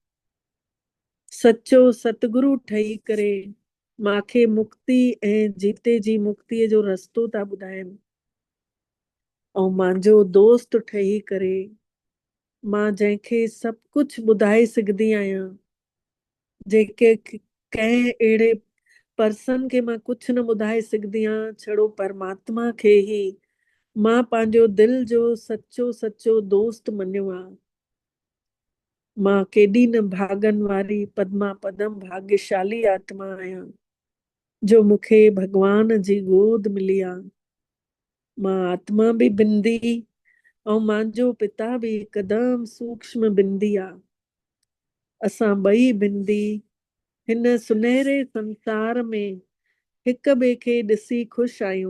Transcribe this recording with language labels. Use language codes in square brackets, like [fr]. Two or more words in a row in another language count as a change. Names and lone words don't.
[sd] सचो सतगुरु ठही करे मांखे मुक्ति ऐं जीते जी मुक्तिअ जो रस्तो था ॿुधाइनि, ऐं मुंहिंजो दोस्त ठही करे मां जंहिंखे सभु कुझु ॿुधाए सघंदी आहियां, जेके कंहिं अहिड़े पर्सन खे मां कुझु न ॿुधाए सघंदी आहियां, छड़ो परमात्मा खे ई मां पंहिंजो दिल जो सचो सचो दोस्त मञियो आहे। मां केॾी न भागन वारी पद्मा पदम भाग्यशाली आत्मा आहियां जो मूंखे भगवान जी गोद मिली आहे। मां आत्मा बि बिंदी ऐं मुंहिंजो पिता बि हिकदमि सूक्ष्म बिंदी आहे। असां ॿई बिंदी हिन सुनहरे संसार में हिक ॿिए खे ॾिसी ख़ुशि आहियूं।